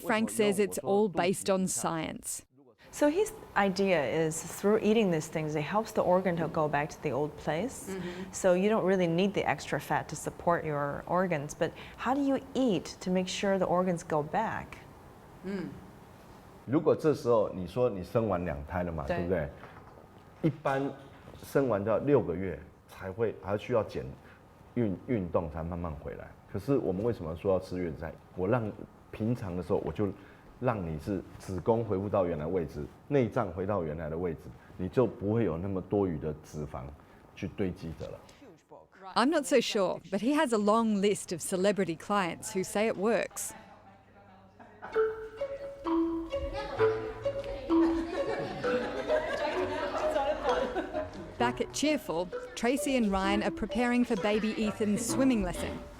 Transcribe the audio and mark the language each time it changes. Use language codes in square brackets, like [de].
[en] Frank says it's all based on science. So his idea is through eating these things, it helps the organ to go back to the old place. So you don't really need the extra fat to support your organs. But how do you eat to make sure the organs go back? [zh] 如果这时候你说你生完2胎了嘛，对不对？一般生完都要6个月还需要运动才慢慢回来。可是我们为什么说要吃月子餐？我让平常的时候我就让你是子宫恢复到原来位置，内脏回到原来的位置，你就不会有那么多余的脂肪去堆积的了。 [en] I'm not so sure, but he has a long list of celebrity clients who say it works. Back at Cheerful, Tracy and Ryan are preparing for baby Ethan's swimming lesson.